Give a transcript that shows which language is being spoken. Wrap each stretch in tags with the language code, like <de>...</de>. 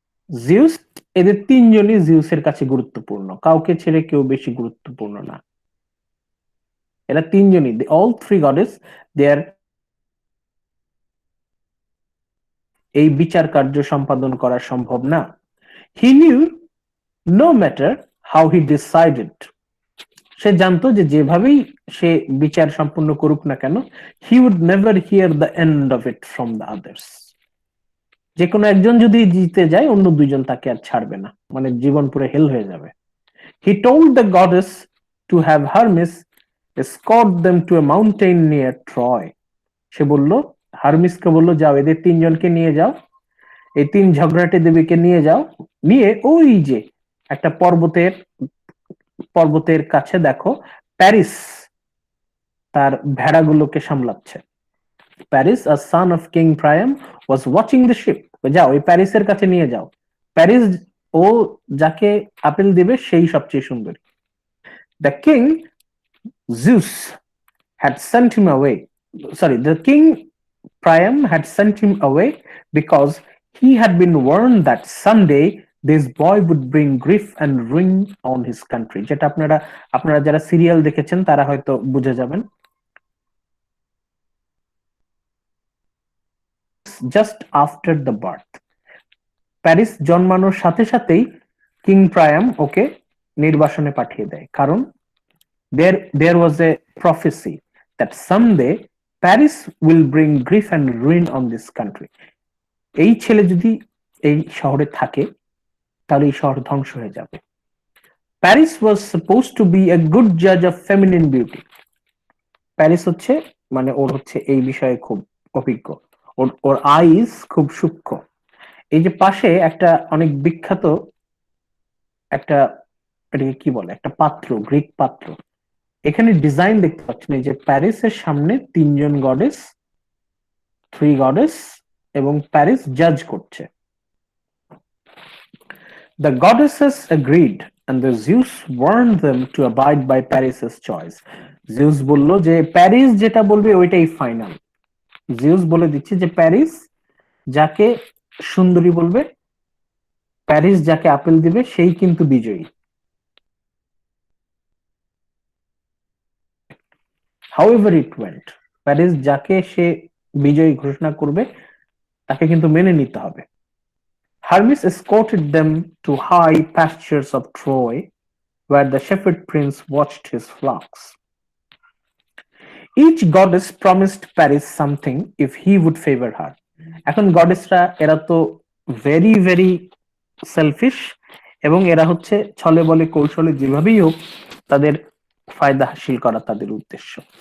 <bn>Zeus, এদের 3 জনই জিউসের কাছে গুরুত্বপূর্ণ, কাউকে ছেড়ে কেউ বেশি গুরুত্বপূর্ণ না। এরা 3 জনই,</bn> <en>all 3 goddess, they are</en> <bn>এই বিচার কার্য সম্পাদন করা সম্ভব না।</bn> <en>He knew no matter how he decided,</en> <bn>সে জানতো যে যেভাবেই সে বিচার সম্পন্ন করুক না কেন,</bn> <en>he would never hear the end of it from the others.</en> <bn>যে কোনো একজন যদি জিতে যায়, অন্য 2 জন তাকে আর ছাড়বে না, মানে জীবন পুরো হেল হয়ে যাবে।</bn> <en>He told the goddess to have Hermes escort them to a mountain near Troy.</en> <bn>সে বলল, হারমিসকে বলল, যাও এদের 3 জনকে নিয়ে যাও, এই 3 ঝগড়াটে দেবীকে নিয়ে যাও, নিয়ে ওই যে একটা পর্বতের কাছে দেখো প্যারিস তার ভেড়াগুলোকে সামলাচ্ছে।</bn> <en>Paris, a son of King Priam, was watching the ship.</en> <bn>যাও এই প্যারিসের কাছে নিয়ে যাও। প্যারিস, ও যাকে আপেল দিবে সেই সবচেয়ে সুন্দরী।</bn> <en>The king Zeus had sent him away. The king Priam had sent him away because he had been warned that someday this boy would bring grief and ruin on his country.</en> <bn>যেটা আপনারা যারা serial দেখেছেন তারা হয়তো বুঝে যাবেন।</bn> <en>Just after the birth,</en> <bn>Paris জন্মানোর সাথে সাথেই কিং প্রায়াম ওকে নির্বাসনে পাঠিয়ে দেয়, কারণ</bn> <en>there was a prophecy that someday Paris will bring grief and ruin on this country.</en> <bn>এই ছেলে যদি এই শহরে থাকে তাহলে এই শহর ধ্বংস হয়ে যাবে।</bn> <en>Paris was supposed to be a good judge of feminine beauty.</en> <bn>Paris হচ্ছে মানে ওর হচ্ছে এই বিষয়ে খুব অভিজ্ঞ, ওর আইস খুব সূক্ষ্ম। এই যে পাশে একটা অনেক বিখ্যাত একটা এটাকে কি বলে, একটা পাত্র, গ্রিক পাত্র, এখানে ডিজাইন দেখতে পাচ্ছেন এই যে প্যারিসের সামনে 3 জন গডেস, 3 গডেস, এবং প্যারিস জাজ করছে।</bn> <en>The goddesses agreed and the Zeus warned them to abide by Paris's choice.</en> <bn>Zeus বলল যে প্যারিস যেটা বলবে ওইটাই ফাইনাল। জিউস বলে দিচ্ছে যে প্যারিস যাকে সুন্দরী বলবে, প্যারিস যাকে আপেল দিবে সেই কিন্তু বিজয়ী।</bn> <en>However it went,</en> <bn>প্যারিস যাকে সে বিজয়ী ঘোষণা করবে তাকে কিন্তু মেনে নিতে হবে।</bn> <en>Hermes escorted them to high pastures of Troy, where the shepherd prince watched his flocks. Each goddess promised Paris something if he would favor her.</en> <bn>এখন গডেসরা এরা তো ভেরি ভেরি সেলফিশ, এবং এরা হচ্ছে ছলে বলে কৌশলে যেভাবেই হোক তাদের ফায়দা হাসিল করা তাদের উদ্দেশ্য।</bn>